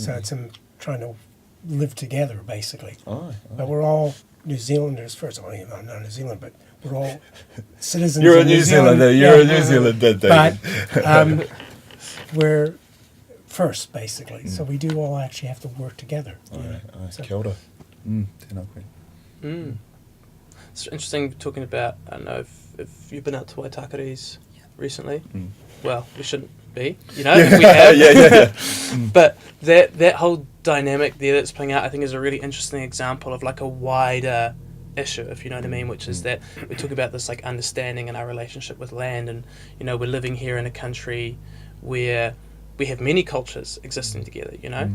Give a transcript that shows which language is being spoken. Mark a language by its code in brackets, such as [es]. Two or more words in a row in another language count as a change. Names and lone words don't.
[en] So it's trying to live together, basically. But we're all New Zealanders first. Well, I'm not New Zealand, but we're all citizens You're of a New Zealander. You're a New Zealander, David. But we're first, basically. So we do all actually have to work together. [mi] Kia ora. Tēnā koe. [en] It's interesting talking about, I don't know if you've been out to Waitakaris recently. Well, we shouldn't be, you know, we have. But that whole dynamic there that's playing out, I think, is a really interesting example of like a wider issue, if you know what I mean, which is that we talk about this like understanding in our relationship with land, and, you know, we're living here in a country where we have many cultures existing together, you know.